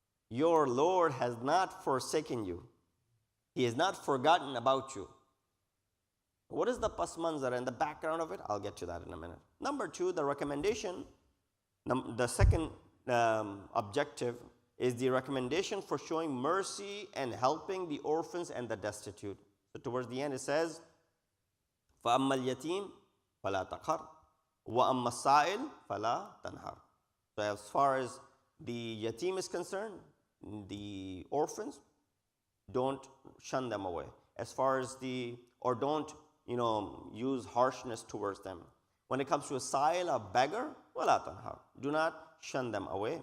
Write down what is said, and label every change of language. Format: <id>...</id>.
<en>Your Lord has not forsaken you. He has not forgotten about you. What is the pas manzar and the background of it? I'll get to that in a minute. Number two, the recommendation. The second objective is the recommendation for showing mercy and helping the orphans and the destitute. So towards the end it says,</en> <ar>فَأَمَّا الْيَتِيمِ فَلَا تَقْهَرْ وَأَمَّا السَّائِلِ فَلَا تَنْهَرْ.</ar> <en>So as far as the yatim is concerned, the orphans, don't shun them away. As far as don't use harshness towards them. When it comes to a sa'il, a beggar,</en> <ar>وَلَا تَنْهَرْ.</ar> <en>Do not shun them away.</en>